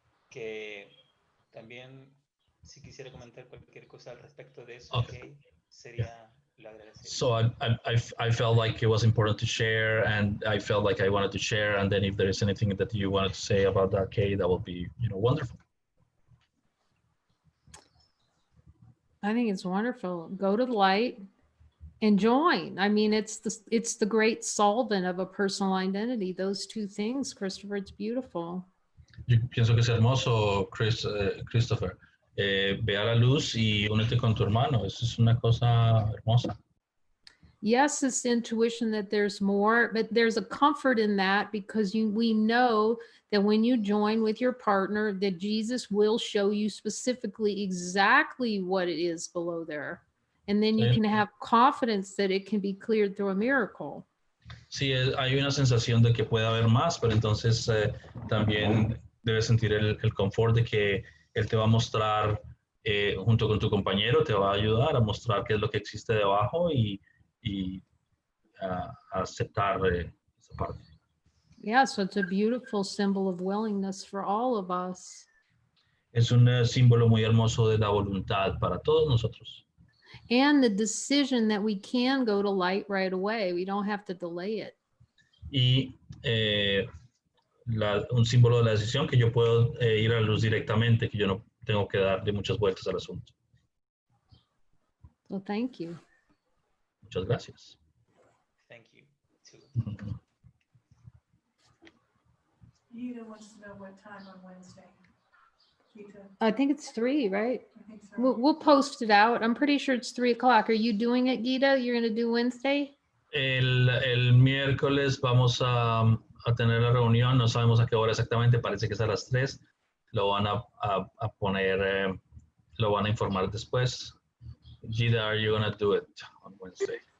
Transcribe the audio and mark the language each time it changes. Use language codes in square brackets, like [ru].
[es] Que también si quisiera comentar cualquier cosa al respecto de eso, [en] Okay. [es] sería lo agradecido. [en] So I felt like it was important to share, and I felt like I wanted to share, and then if there is anything that you wanted to say about that, Kay, that would be wonderful. I think it's wonderful. Go to the light and join. I mean, it's the great solvent of a personal identity. Those two things, Christopher, it's beautiful. [es] Yo pienso que es hermoso, Christopher. Ve a la luz y únete con tu hermano. Eso es una cosa hermosa. [en] Yes, it's intuition that there's more, but there's a comfort in that because we know that when you join with your partner, that Jesus will show you specifically exactly what it is below there. And then you [es] Sí. [en] can have confidence that it can be cleared through a miracle. [es] Sí, hay una sensación de que puede haber más, pero entonces también debes sentir el confort de que Él te va a mostrar, junto con tu compañero, te va a ayudar a mostrar qué es lo que existe debajo y a aceptar esa parte. [en] Yeah, so it's a beautiful symbol of willingness for all of us. [es] Es un símbolo muy hermoso de la voluntad para todos nosotros. [en] And the decision that we can go to light right away. We don't have to delay it. [es] Y un símbolo de la decisión que yo puedo ir a la luz directamente, que yo no tengo que darle muchas vueltas al asunto. [en] So thank you. [es] Muchas gracias. [en] Thank you, too. Gita wants to know what time on Wednesday. Gita, I think it's 3, right? I think so. We'll post it out. I'm pretty sure it's 3 o'clock. Are you doing it, Gita? You're going to do Wednesday? [es] El miércoles vamos a tener la reunión, no sabemos a qué hora exactamente, parece que es a las 3. Lo van a poner, lo van a informar después. [en] Gita, are you going to do it on Wednesday?